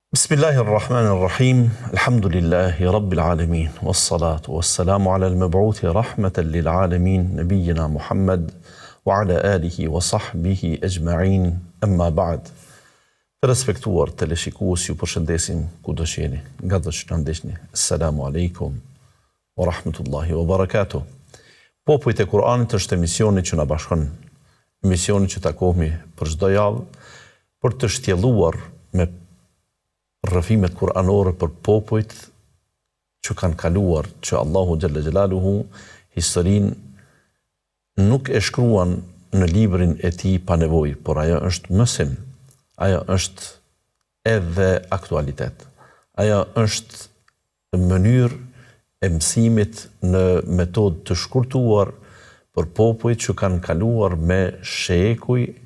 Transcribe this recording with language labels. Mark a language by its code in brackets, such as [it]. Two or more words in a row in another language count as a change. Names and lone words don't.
[ar] بسم الله الرحمن الرحيم. الحمد لله رب العالمين. والصلاة والسلام على المبعوث رحمة للعالمين، نبينا محمد وعلى آله وصحبه أجمعين. أما بعد. [sq] Të respektuar teleshikues, ju përshëndesim kudo që jeni, nga do që na ndeshni. [ar] السلام عليكم ورحمة الله وبركاته. [sq] Popujt e Kur'anit është emisioni që na bashkon, emisioni që takohemi për çdo javë për të shtjelluar me rrëfimet kuranore për popujt që kanë kaluar, që Allahu [ar] جل جلاله [sq] historinë nuk e shkruan në librin e tij pa nevojë, por ajo është mësim, ajo është edhe aktualitet, ajo është mënyrë e mësimit në metodë të shkurtuar për popujt që kanë kaluar me shekuj,